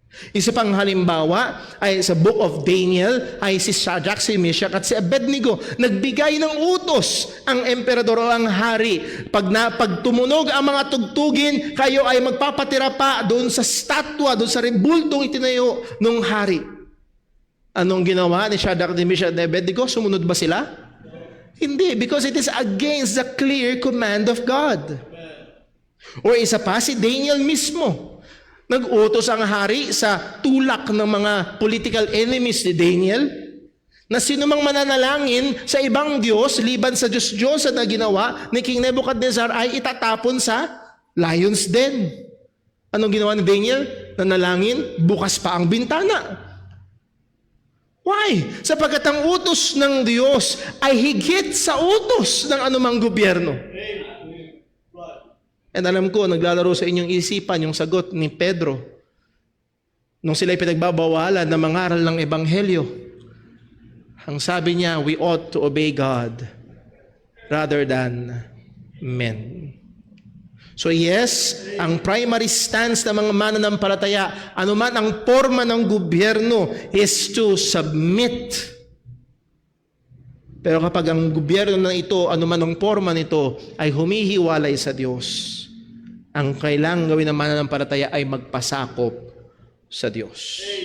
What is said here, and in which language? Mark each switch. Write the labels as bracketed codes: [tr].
[tl] Isa pang halimbawa ay sa Book of Daniel ay si Shadrach, si Meshach at si Abednego. Nagbigay ng utos ang emperador o ang hari. Pag tumunog ang mga tugtugin, kayo ay magpapatira pa doon sa statwa, doon sa rebuldong itinayo ng hari. Anong ginawa ni Shadrach, Meshach at Abednego? Sumunod ba sila? [en] Hindi, because it is against the clear command of God. [tl] Or isa pa, si Daniel mismo. Nag-utos ang hari sa tulak ng mga political enemies ni Daniel na sinumang mananalangin sa ibang Diyos, liban sa Diyos na ginawa ni King Nebuchadnezzar ay itatapon sa lion's den. Anong ginawa ni Daniel? Nanalangin, bukas pa ang bintana. Why? Sapagkat ang utos ng Diyos ay higit sa utos ng anumang gobyerno. And alam ko, naglalaro sa inyong isipan yung sagot ni Pedro nung sila'y pinagbabawalan na mangaral ng Ebanghelyo. [en] Ang sabi niya, we ought to obey God rather than men. [tl] So yes, ang primary stance ng mga mananampalataya, anuman ang forma ng gobyerno, [en] is to submit. [tl] Pero kapag ang gobyerno na ito, anuman ang forma nito, ay humihiwalay sa Diyos, ang kailangang gawin ng mananampalataya ay magpasakop sa Diyos.